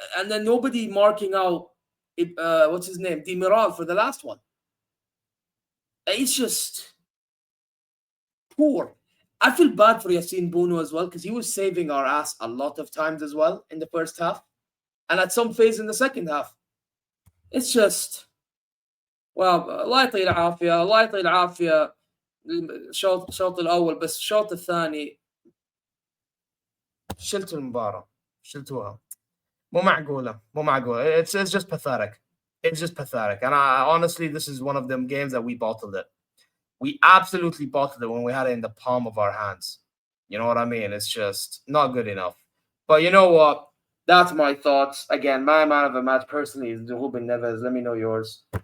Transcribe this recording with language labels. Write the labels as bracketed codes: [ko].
[en] And then nobody marking out, what's his name? Demiral for the last one. It's just poor. I feel bad for Yassine Bounou as well because he was saving our ass a lot of times as well in the first half. And at some phase in the second half. It's just, well, [ar] الله يعطيه العافية الله يعطيه العافية الشوط الأول بس الشوط الثاني شلتوا المباراة شلتوها مو معقولة [en] it's just pathetic. It's just pathetic. And honestly, this is one of them games that we bottled it. We absolutely bottled it when we had it in the palm of our hands. You know what I mean? It's just not good enough. But you know what? That's my thoughts. Again, my man of the match personally is Ruben Neves. Let me know yours.